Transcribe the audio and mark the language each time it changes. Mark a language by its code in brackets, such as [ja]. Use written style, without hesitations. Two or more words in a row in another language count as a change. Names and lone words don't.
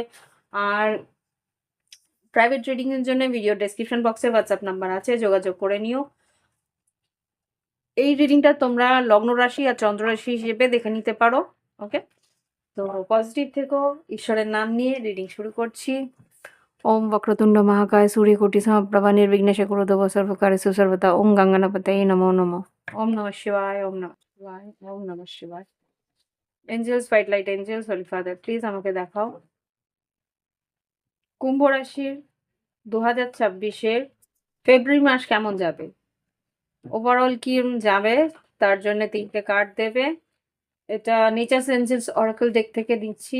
[bn] আর [en] private reading [bn] এর জন্য [en] video description box-e WhatsApp number [bn] আছে, যোগাযোগ করে নিও। এই রিডিংটা তোমরা লগ্ন রাশি আর চন্দ্র রাশি হিসেবে দেখে নিতে পারো। ওকে, তো পজিটিভ থেকো। ঈশ্বরের নাম নিয়ে রিডিং শুরু করছি। [sa] ওম वक्रतुंड महाकाय सूर्यकोटि समप्रभा निर्विघ्नेश कुरुदेव सर्वकार्येषु सर्वदा। ओम गंगणपतये नमो नमः। ओम नमः शिवाय, ओम नमः शिवाय, ओम नमः शिवाय। [en] Angels, white light angels, holy father please [bn] আমাকে দেখাও কুম্ভ রাশির 2026-এর ফেব্রুয়ারি মাস কেমন যাবে, ওভারঅল কি যাবে, তার জন্য 3টে কার্ড দেবে। এটা নেচার এঞ্জেলস অরাকল ডেক থেকে দিচ্ছি।